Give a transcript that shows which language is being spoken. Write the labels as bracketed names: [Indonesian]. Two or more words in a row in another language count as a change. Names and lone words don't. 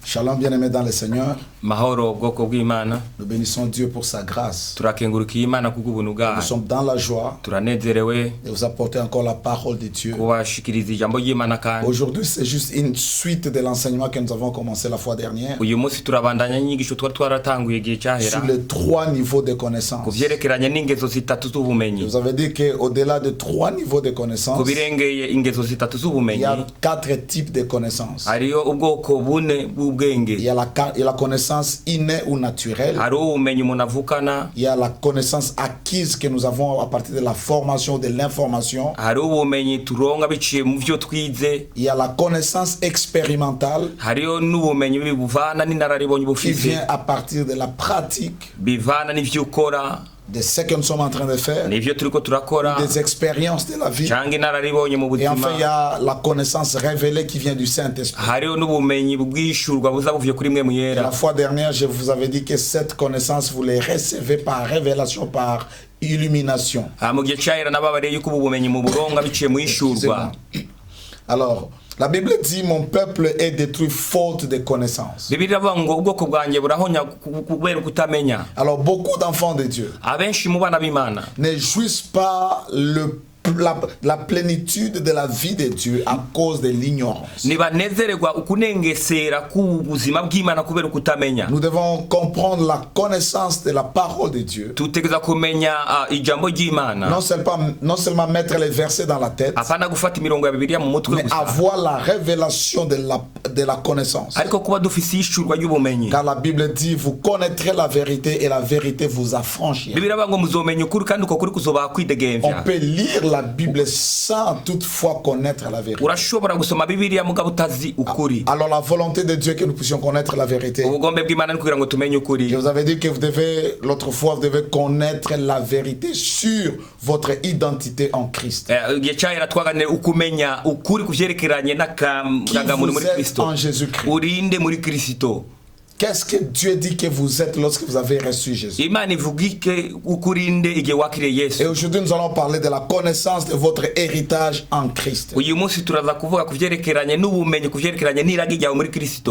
[French] Shalom bien-aimés dans le Seigneur. [Rundi] Mahoro bwoko bw'Imana. [French] Nous bénissons Dieu pour sa grâce. [Rundi] Turakengurukiye Imana kubw'ubuntu bwayo. [French] Nous sommes dans la joie [Rundi] Turanezerewe [French] de vous apporter encore la parole de Dieu. [Rundi] kubashikiriza ijambo ry'Imana kandi. [French] Aujourd'hui, c'est juste une suite de l'enseignement que nous avons commencé la fois dernière. [Rundi] Uyu munsi turabandanya inyigisho twaratanguye igihe cyahera. [French] Sur les 3 niveaux de connaissance. [Rundi] Kuvyerekeranye n'ingezo zitatu z'ubumenyi. [French] Vous avez dit qu'au-delà de 3 niveaux de connaissance, [Rundi] Kubirengeye ingezo zitatu [French] il [Rundi] z'ubumenyi. [French] y a 4 types de connaissances. [Rundi] Hariyo ubwoko bune bw'ubwenge. [French] Il y a la connaissance innée ou naturelle. [Rundi] Hariho ubumenyi umuntu avukana. [French] Il y a la connaissance acquise que nous avons à partir de la formation, de l'information. [Rundi] Hariho ubumenyi turonka biciye mu vyo twize. [French] Il y a la connaissance expérimentale [Rundi] Hariyo n'ubumenyi bivana n'inararibonye [French] qui [Rundi] bufise. [French] vient à partir de la pratique [Rundi] Bivana n'ivyo ukora. [French] de ce que nous sommes en train de faire, [Rundi] N'ivyo turiko turakora. [French] des expériences de la vie. [Rundi] Cyangwa inararibonye mu [French] Et enfin, [Rundi] buzima. [French] il y a la connaissance révélée qui vient du Saint-Esprit. [Rundi] Hariho n'ubumenyi bwishurwa buza buvuye kuri mwe [French] La [Rundi] muyera. [French] fois dernière, je vous avais dit que cette connaissance, vous les recevez par révélation, par illumination. [Rundi] Mu gihe cyahera nababareye yuko ubu bumenyi mu buronga biciye mu ishurwa. [French] Alors, la Bible dit, mon peuple est détruit faute de connaissance. [Rundi] Bibiliya iravuga ngo ubwoko bwanjye burahonya kubera kutamenya. [French] Alors, beaucoup d'enfants de Dieu [Rundi] Abenshi mu bana b'Imana [French] ne jouissent pas la plénitude de la vie de Dieu à cause de l'ignorance. [Rundi] ntibanezererwa ukunengesera k'ubuzima bw'Imana kubera kutamenya. [French] Nous devons comprendre la connaissance de la parole de Dieu. [Rundi] Tutegereza kumenya ijambo ry'Imana. [French] Non seulement mettre les versets dans la tête, [Rundi] Apana gufata imirongo ya Bibiliya mu mutwe [French] mais [Rundi] gusa. [French] avoir la révélation de la connaissance. [Rundi] Ariko kuba dufise ishurwa ry'ubumenyi. [French] Car la Bible dit, vous connaîtrez la vérité et la vérité vous affranchira. [Rundi] Bibiliya iravuga ngo muzomenya ukuri kandi uko kuri kuzoba [French] On [Rundi] kwidegemvya. [French] peut lire la Bible sans toutefois connaître la vérité. [Rundi] Urashobora gusoma Bibiliya mugabo utazi ukuri. [French] Alors la volonté de Dieu est que nous puissions connaître la vérité. [Rundi] Ubugombe bw'Imana ni kugira ngo tumenye ukuri. [French] Je vous avais dit que l'autre fois, vous devez connaître la vérité sur votre identité en Christ. [Rundi] Igihe cyahera twaganiriye ukumenya ukuri kuvyerekeranye [French] Qui [Rundi] n'akarangamuntu [French] vous [Rundi] muri [French] êtes [Rundi] Kristo. [French] en Jésus-Christ. [Rundi] Urinde muri Kristo. [French] Qu'est-ce que Dieu dit que vous êtes lorsque vous avez reçu Jésus? [Rundi] Imana ivugike ukurinde igihe wakiriye [French] Et [Rundi] Yesu. [French] aujourd'hui, nous allons parler de la connaissance de votre héritage en Christ. [Rundi] Uyu munsi turaza kuvuga kuvyerekeranye n'ubumenyi kuvyerekeranye n'iragi ryawe muri Kristo.